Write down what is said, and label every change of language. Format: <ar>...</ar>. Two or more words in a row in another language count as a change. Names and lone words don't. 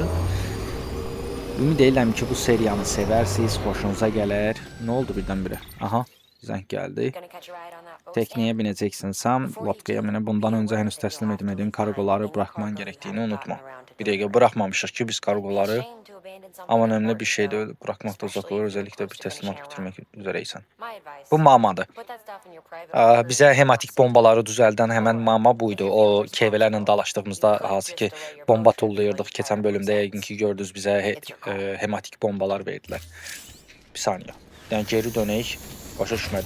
<az>Ümid edirəm ki, bu seriyanı sevərsiniz, xoşunuza gələr. Nə oldu birdən-birə? Aha, zəng gəldi.</az> <tr>Tekneye bineceksin Sam.</tr> <az>Lotkaya minə.</az> <tr>Bundan öncə henüz təslim etmədiyim kargoları bırakman gerektiğini unutma.</tr> <az>Bir dəqiqə bırakmamışıq ki biz kargoları.</az> <tr>Ama önemli bir şey de bırakmakta uzak olur. Özellikle bir teslimat bitirmek üzereysen. Bu Mamadır.</tr> <az>Bizə hematik bombaları düzəldən həmən Mama buydu. O KV-lərlə dalaşdığımızda hansı ki bomba tullayırdıq. Keçən bölümdə yəqin ki gördünüz bizə hematik bombalar verdilər. Bir saniyə. Yəni geri dönək. Başa düşmədim.</az>